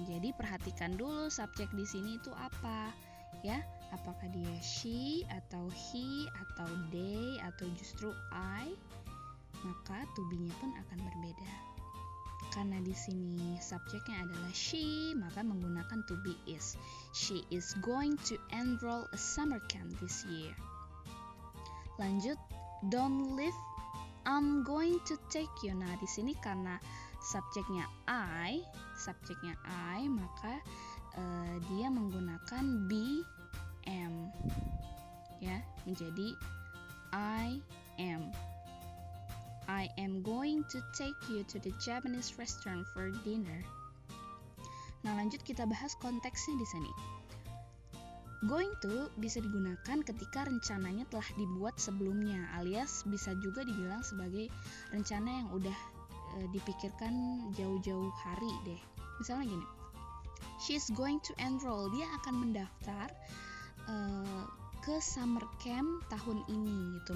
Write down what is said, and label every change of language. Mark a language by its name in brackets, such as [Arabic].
[Indonesian] Jadi perhatikan dulu subjek di sini itu apa, ya? Apakah dia she atau he atau they atau justru I? Maka to be-nya pun akan berbeda. Karena di sini subjeknya adalah she, maka menggunakan to be is. [English] She is going to enroll a summer camp this year. [Indonesian] Lanjut, [English] don't leave. I'm going to take you. [Indonesian] Nah, di sini karena subjeknya I, maka dia menggunakan be, am, ya, menjadi I am. [English] I am going to take you to the Japanese restaurant for dinner. [Indonesian] Nah, lanjut kita bahas konteksnya di sini. Going to bisa digunakan ketika rencananya telah dibuat sebelumnya, alias bisa juga dibilang sebagai rencana yang udah dipikirkan jauh-jauh hari deh. Misalnya gini, [English] she's going to enroll, [Indonesian] dia akan mendaftar ke summer camp tahun ini gitu.